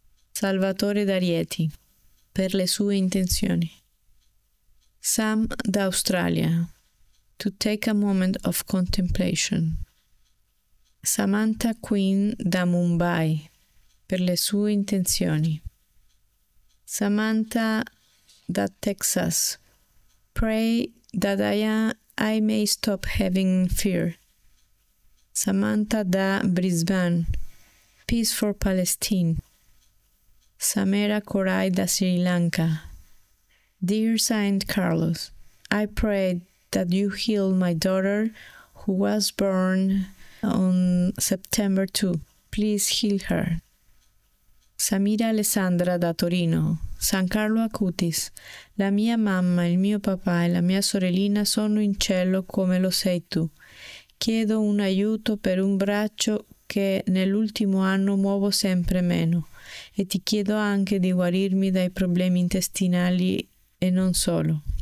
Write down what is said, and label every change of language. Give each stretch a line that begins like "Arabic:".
Italian: Salvatore d'Arieti, per le sue intenzioni.
English: Sam d'Australia, to take a moment of contemplation.
Italian: Samantha Quinn da Mumbai, per le sue intenzioni.
English: Samantha da Texas, pray that I may stop having fear. Samantha da Brisbane, peace for Palestine. Samera Korai da Sri Lanka, dear Saint Carlos, I pray that you heal my daughter who was born on September 2. Please heal her. Samira Alessandra da Torino.
Italian: San Carlo Acutis, la mia mamma, il mio papà e la mia sorellina sono in cielo come lo sei tu. Chiedo un aiuto per un braccio che nell'ultimo anno muovo sempre meno e ti chiedo anche di guarirmi dai problemi intestinali e non solo.